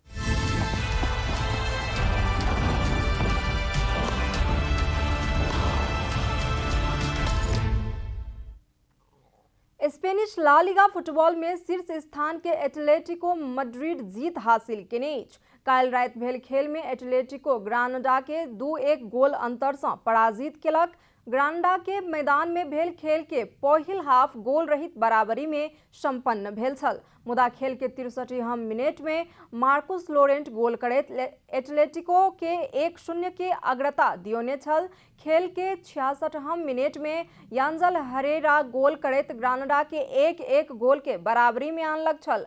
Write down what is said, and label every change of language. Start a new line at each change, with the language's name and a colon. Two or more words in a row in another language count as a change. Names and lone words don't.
Maithili: स्पेनिश ला लिगा फुटबॉल में शीर्ष स्थान के एटलेटिको मड्रिड जीत हासिल केने अछि। काल्हि राति भेल खेल में एटलेटिको ग्रानडा के 2-1 गोल अंतर सँ पराजित केलक। ग्रानडा के मैदान में भेल खेल के पहिल हाफ गोल रहित बराबरी में संपन्न भेल छल। मुदा खेल के 63 मिनट में मार्कुस लोरेंट गोल करैत एटलेटिको के 1-0 के अग्रता दियौने छल। खेल के 66 मिनट में यांजल हरेरा गोल करैत ग्रानडा के 1-1 गोल के बराबरी में आनलक छल।